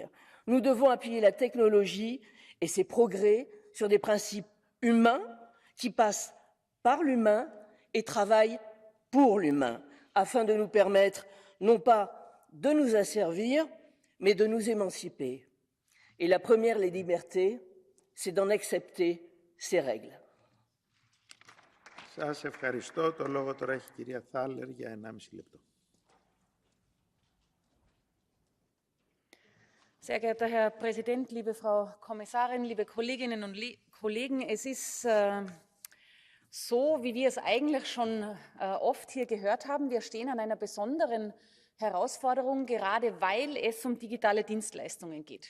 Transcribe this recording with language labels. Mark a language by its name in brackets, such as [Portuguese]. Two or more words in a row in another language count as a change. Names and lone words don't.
[French] Nous devons appuyer la technologie et ses progrès sur des principes humains qui passent par l'humain et travaillent pour l'humain, afin de nous permettre non pas de nous asservir, mais de nous émanciper. Et la première des libertés, c'est d'en accepter ces règles. [Greek] Σας ευχαριστώ. Το λόγο τώρα έχει η κυρία Θάλερ για 1,5 λεπτό. [German] Sehr geehrter Herr Präsident, liebe Frau Kommissarin, liebe Kolleginnen und Kollegen, es ist so, wie wir es eigentlich schon oft hier gehört haben, wir stehen an einer besonderen Herausforderung, gerade weil es um digitale Dienstleistungen geht.